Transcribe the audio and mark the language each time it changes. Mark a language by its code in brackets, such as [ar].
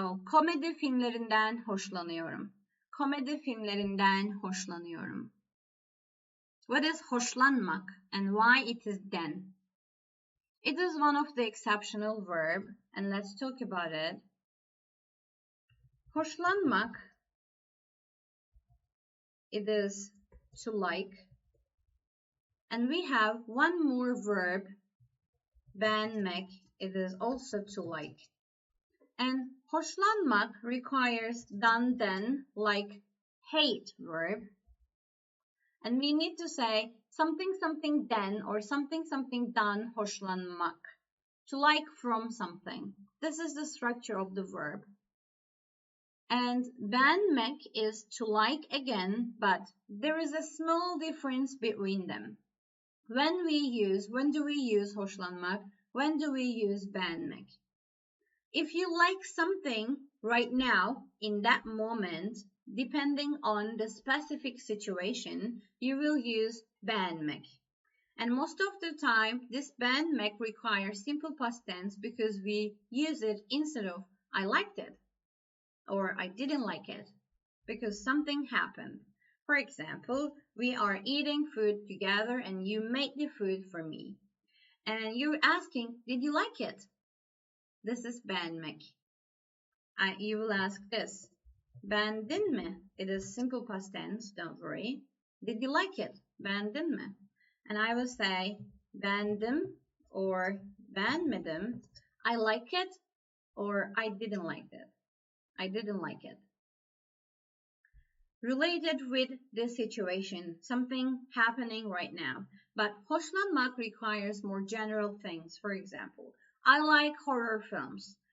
[tr] Komedi filmlerinden hoşlanıyorum. Komedi filmlerinden hoşlanıyorum. [en] What is hoşlanmak and why it is then? It is one of the exceptional verb and let's talk about it. Hoşlanmak, it is to like. And we have one more verb, beğenmek, it is also to like. And hoşlanmak requires done then, like hate verb. And we need to say something something then or something something done, hoşlanmak. To like from something. This is the structure of the verb. And beğenmek is to like again, but there is a small difference between them. When do we use hoşlanmak? When do we use beğenmek? If you like something right now, in that moment, depending on the specific situation, you will use beğenmek. And most of the time, this beğenmek requires simple past tense because we use it instead of I liked it or I didn't like it because something happened. For example, we are eating food together and you made the food for me. And you're asking, did you like it? This is beğenmek. You will ask this. [tr] Beğendin mi? [en] It is simple past tense, don't worry. Did you like it? [tr] Beğendin mi? [en] And I will say beğendim or beğenmedim. I like it or I didn't like it. I didn't like it. Related with this situation, something happening right now. But hoşlanmak requires more general things. For example, I like horror films.